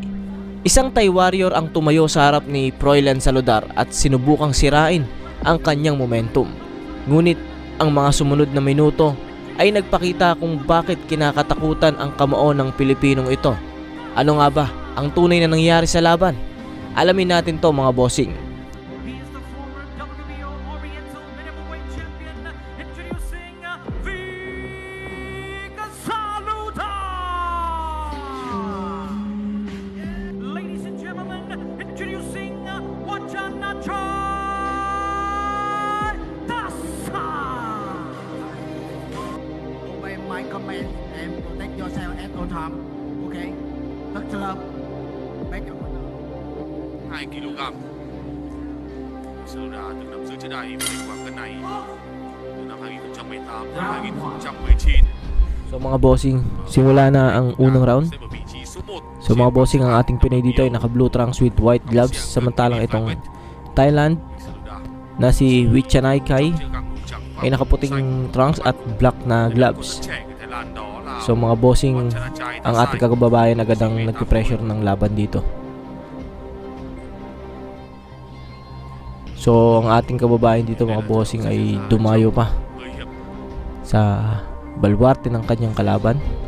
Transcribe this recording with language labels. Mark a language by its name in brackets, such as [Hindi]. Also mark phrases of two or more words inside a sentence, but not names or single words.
[Filipino] Isang Thai warrior ang tumayo sa harap ni Froilan Saludar at sinubukang sirain ang kanyang momentum. Ngunit ang mga sumunod na minuto ay nagpakita kung bakit kinakatakutan ang kamao ng Pilipinong ito. Ano nga ba ang tunay na nangyari sa laban? Alamin natin to mga bossing. [English] He is the former WBO Oriental Middleweight Champion, introducing Vic Saludar. Ladies and gentlemen, introducing Wachanay Tasa. Obey my command and protect yourself at all time. Okay? Rất love. Back your 2 kg. [Vietnamese] Saludar từng nằm giữ trên đài vô địch cân này từ năm 2018 đến 2019. [Filipino] So mga bossing, simula na ang unang round. [Vietnamese] Xếp ở vị trí số 1. [Filipino] So mga bossing, ang ating Pinoy dito ay naka [English] blue trunks with white gloves, [Filipino] samantalang itong Thailand na si Wachanay Chai ay nakaputing trunks at black na gloves. So mga bossing, ang ating kagababayan agad ang nagpe-pressure ng laban dito. So ang ating kababayan dito mga bossing ay dumayo pa sa balwarte ng kanyang kalaban.